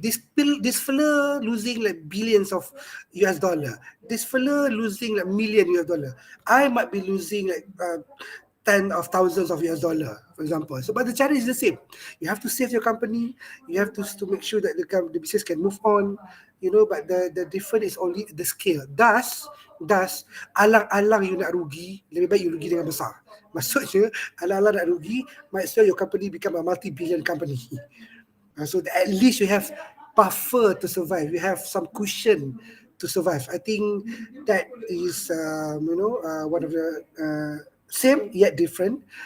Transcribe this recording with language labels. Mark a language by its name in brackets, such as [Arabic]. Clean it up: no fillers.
[English] This fella losing like billions of US dollar. This fella losing like million US dollar. I might be losing like tens of thousands of US dollar, for example. So, but the challenge is the same. You have to save your company. You have to make sure that the business can move on. But the difference is only the scale. Thus, [Malay] alang-alang you nak rugi, lebih baik you rugi dengan besar. Maksudnya, alang-alang nak rugi, [English] might as well your company become a multi-billion company. So that at least you have buffer to survive. You have some cushion to survive. I think that is, one of the same yet different.